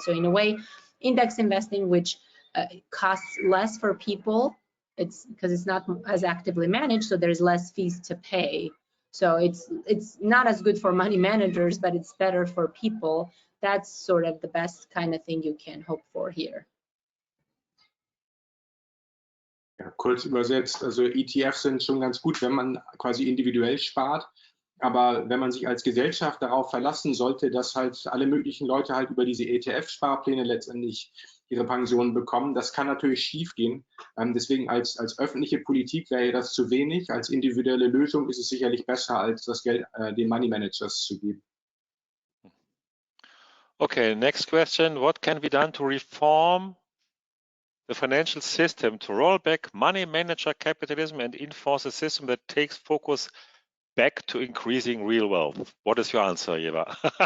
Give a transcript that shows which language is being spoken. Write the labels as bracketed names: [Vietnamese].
[English] So in a way, index investing, which costs less for people, it's because it's not as actively managed, so there's less fees to pay. So it's not as good for money managers, but it's better for people. That's sort of the best kind of thing you can hope for here. [German] Ja, kurz übersetzt, also ETFs sind schon ganz gut, wenn man quasi individuell spart. Aber wenn man sich als Gesellschaft darauf verlassen sollte, dass halt alle möglichen Leute halt über diese ETF-Sparpläne letztendlich ihre Pensionen bekommen, das kann natürlich schiefgehen. Deswegen als öffentliche Politik wäre das zu wenig. Als individuelle Lösung ist es sicherlich besser, als das Geld den Money Managers zu geben. [English] Okay, next question. What can be done to reform the financial system to roll back money manager capitalism and enforce a system that takes focus back to increasing real wealth? What is your answer, Eva?